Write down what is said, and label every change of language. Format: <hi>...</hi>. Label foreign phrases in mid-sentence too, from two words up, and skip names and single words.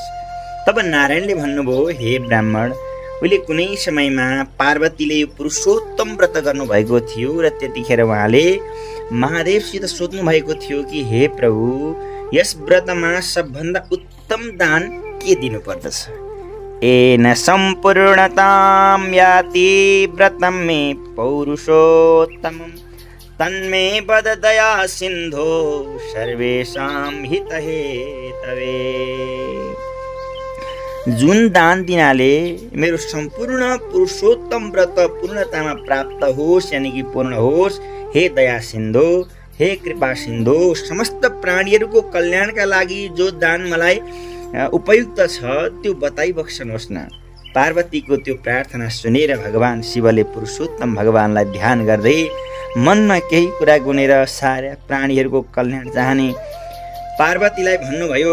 <ne>तब नारायणले भन्नुभयो, हे ब्राह्मण, उहिले कुनै समयमा पार्वतीले यो पुरुषोत्तम व्रत गर्नुभएको थियो र त्यतिखेर उहाँले महादेवसित सोध्नु भएको थियो कि हे प्रभु, यस व्रतमा सबभन्दा उत्तम दान के दिनुपर्दछ?</ne> <sa>एन सम्पूर्णतां याति व्रतं मे पौरुषोत्तमम् तन्मे वद दया सिन्धो सर्वेषां हितहेतवे।</sa> <ne>जुन दान दिनाले मेरो सम्पूर्ण पुरुषोत्तम व्रत पूर्णतामा प्राप्त होस्, यानि कि पूर्ण होस्, हे दया सिन्धो, हे कृपा सिन्धो, समस्त प्राणीहरूको कल्याणका लागि जो दान मलाई उपयुक्त छ त्यो बताइबक्सनुहोस् न। पार्वतीको त्यो प्रार्थना सुनेर भगवान शिवले पुरुषोत्तम भगवानलाई ध्यान गर्दै मनमा केही कुरा गुनेर सारा प्राणीहरूको कल्याण चाहने पार्वतीलाई भन्नुभयो।</ne>